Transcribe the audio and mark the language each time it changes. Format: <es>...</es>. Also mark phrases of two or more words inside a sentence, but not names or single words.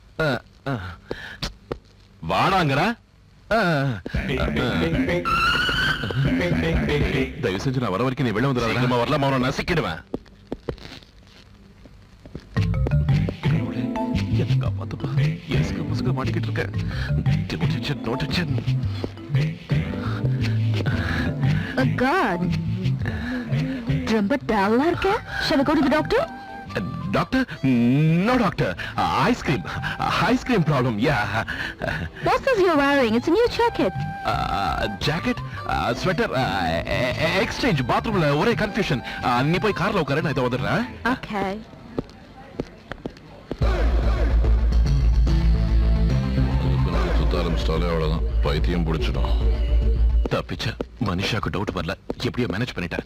<ta>வாடாங்கடா. தயவு செஞ்சு நான் வர வரைக்கும் நீ வெளில வந்துடாத. வரலாம், அவனை நசிக்கிடுவேன். எனக்கு காப்பாத்துப்பா, எஸ்க்கு புசுக்கு மாட்டிக்கிட்டு இருக்கேன்.</ta> <en>No tension. Oh God.</en> <ta>ரொம்ப டல்லா இருக்க.</ta> <en>Shall I go to the doctor? Doctor? No doctor. Ice cream problem. Yeah. What's this you're wearing? It's a new jacket. Jacket, sweater, exchange.</en> <ta>Bathroomல ஒரே கன்ஃபியூஷன். நீ போய் கார்ல உட்காரு, நான் இத வந்துடுறேன்.</ta> <en>Okay.</en> <ta>சுத்தாலும் ஸ்டாலே அவ்வளவுதான், பைத்தியம் பிடிச்சிடும். தப்பிச்ச, மனுஷாக்கு டவுட் வரல, எப்படியோ மேனேஜ் பண்ணிட்டேன்.</ta>